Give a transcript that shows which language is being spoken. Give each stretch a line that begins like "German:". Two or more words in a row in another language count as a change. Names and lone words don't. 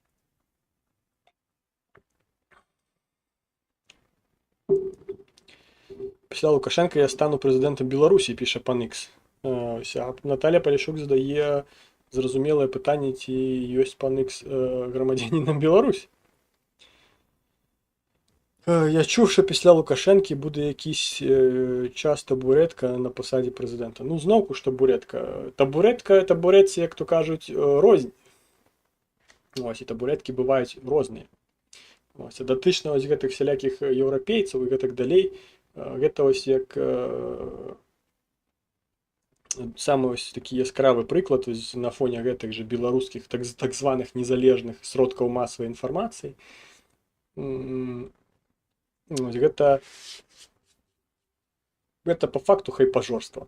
Belarusian: Після Лукашенка я стану прэзідэнтам Беларусі, піша пан Ікс. Наталя Палішук задае зразумелае пытанне, ці ёсць пан Ікс грамадзянінам Беларусі.
Ukrainian: Я чув, що після Лукашенки буде якийсь час табуретка на посаді президента. Ну, знову ж табуретка. Табуретка, табуретці, як то кажуть, розні. Ось, і табуретки бувають різні.
Belarusian: Ось, а датычна ось гэтых всялякіх еўрапейцаў і гэтак далей, гэта ось як самы ось такі яскравы прыклад ось, на фоне гэтых же беларускіх так званых незалежных сродкаў масавай інфармацыі. Гэта по факту хайпажорства.